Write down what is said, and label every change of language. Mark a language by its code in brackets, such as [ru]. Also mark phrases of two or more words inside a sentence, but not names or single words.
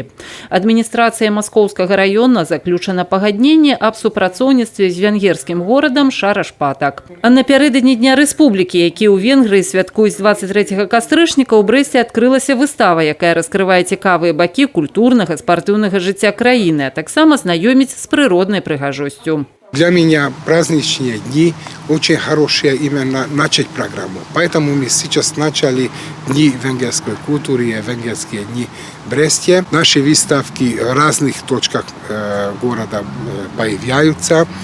[be] Адміністрацыя Маскоўскага раёна заключана пагадненне аб супрацоўніцтве з венгерскім горадам Шарашпатак. А напярэдадні Дня Рэспублікі, які ў Венгрыі святкуюць 23 кастрычніка, у Брэсце адкрылася выстава, якая раскрывае цікавыя бакі культурнага, спартыўнага жыцця краіны, а таксама знаёміць з прыроднай прыгажосцю. [ru] Для меня праздничные дни очень хорошие именно начать программу. Поэтому мы сейчас начали Дни венгерской культуры, венгерские дни в Бресте. Наши выставки в разных точках города появляются.